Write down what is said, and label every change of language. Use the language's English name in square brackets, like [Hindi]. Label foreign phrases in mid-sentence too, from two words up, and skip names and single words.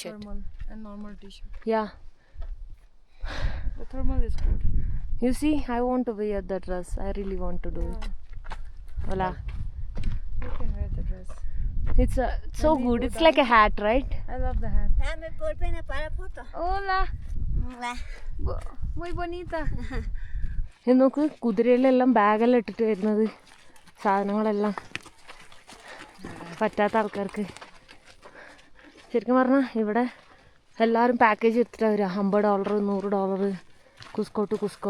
[English] t-shirt. thermal and normal t-shirt. Yeah. The thermal is good. You see, I want to wear the dress. I really want to do it. Hola. You can wear the dress. It's so good. It's like a hat, right? I love the hat. [Spanish] Dame por pena para foto. Hola. Hola. Muy bonita. [Malayalam] ഇത് നോക്ക്, കുതിരയിലെല്ലാം ബാഗെല്ലാം ഇട്ടിട്ട് വരുന്നത്, സാധനങ്ങളെല്ലാം പറ്റാത്ത ആൾക്കാർക്ക്. ശരിക്കും പറഞ്ഞാൽ ഇവിടെ എല്ലാവരും പാക്കേജ് എടുത്തിട്ടാണ് വരിക. $50, $100, കുസ്കോ ടു കുസ്കോ.